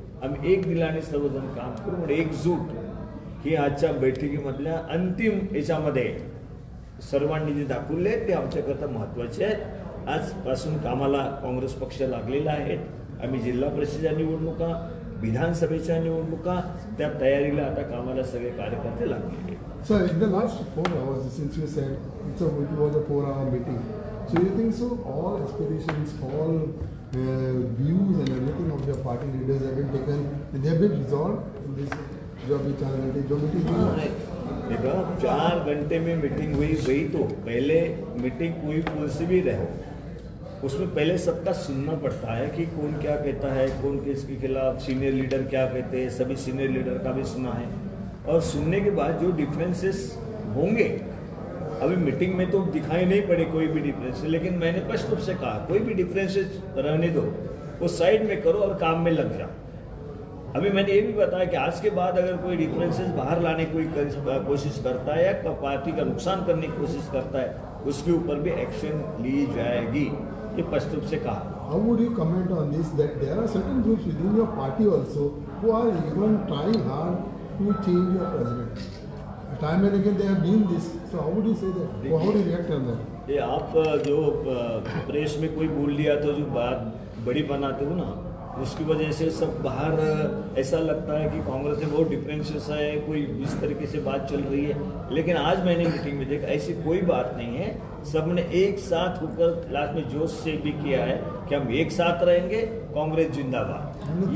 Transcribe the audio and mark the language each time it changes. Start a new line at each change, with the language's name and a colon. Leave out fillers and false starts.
Marathi: आम्ही एक दिलाने सर्वजण काम करू. म्हणजे एकजूट ही आजच्या बैठकीमधल्या अंतिम याच्यामध्ये सर्वांनी जे दाखवले ते आमच्याकरता महत्त्वाचे आहेत. आजपासून कामाला काँग्रेस पक्ष लागलेला आहे. आम्ही जिल्हा परिषदेच्या निवडणुका, विधानसभेच्या निवडणुका त्या तयारीला आता कामाला सगळे कार्यकर्ते लागलेले आहेत.
English: So in the last 4 hours, since you said it was a 4-hour meeting, so you think so all aspirations, all views and everything of your party leaders have been taken and they have been resolved in this
Hindi: जो meeting हुई? देखो 4 घंटे में meeting हुई तो पहले meeting कोई से भी रहो उसमें पहले सबका सुनना पड़ता है कि कौन क्या कहता है, कौन किसके खिलाफ, सीनियर लीडर क्या कहते हैं. सभी सीनियर लीडर का भी सुना है. और सुनने के बाद जो डिफरेंसेस होंगे, अभी मीटिंग में तो दिखाई नहीं पड़े कोई भी डिफरेंस, लेकिन मैंने स्पष्ट रूप से कहा कोई भी डिफरेंसेस रहने दो, वो साइड में करो और काम में लग जाओ. अभी मैंने ये भी बताया कि आज के बाद अगर कोई डिफरेंसेस बाहर लाने की कोशिश करता है या पार्टी का नुकसान करने की कोशिश करता है उसके ऊपर भी एक्शन ली जाएगी. ये स्पष्ट रूप से कहा.
English: How would you comment on this that there are certain groups within your party also who are even trying hard to change your president? Time and again they have been this. So how would you say that? Or how would you react on that?
Hindi: ये आप जो press में कोई बोल लिया तो जो बात बड़ी बनाते हो ना, उसकी वजह से सब बाहर ऐसा लगता है कि कांग्रेस में बहुत डिफरेंसेस है, कोई इस तरीके से बात चल रही है. लेकिन आज मैंने मीटिंग में देखा ऐसी कोई बात नहीं है. सबने एक साथ होकर लास्ट में जोश से भी किया है कि हम एक साथ रहेंगे, कांग्रेस जिंदाबाद.